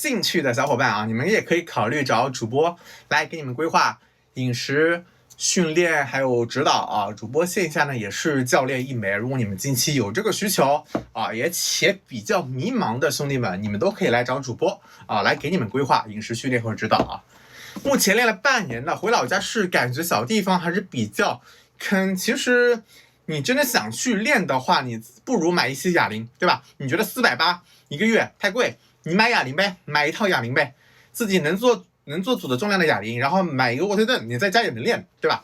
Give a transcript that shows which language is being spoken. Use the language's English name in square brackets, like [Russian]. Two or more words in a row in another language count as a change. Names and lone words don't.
[Chinese] 興趣的小伙伴啊，你們也可以考慮找主播來給你們規劃飲食、訓練還有指導啊。主播線下呢也是教練一枚，如果你们近期有这个需求啊，也且比较迷茫的兄弟们，你们都可以来找主播啊，来给你们規劃飲食、訓練和指導啊。目前練了半年了，回老家是感覺小地方還是比較坑。其實你真的想去練的話，你不如買一些啞鈴，對吧？你覺得480一個月太貴，你買啞鈴唄，買一套啞鈴唄，自己能做組的重量的啞鈴，然後買一個臥推凳，你在家也能練，對吧？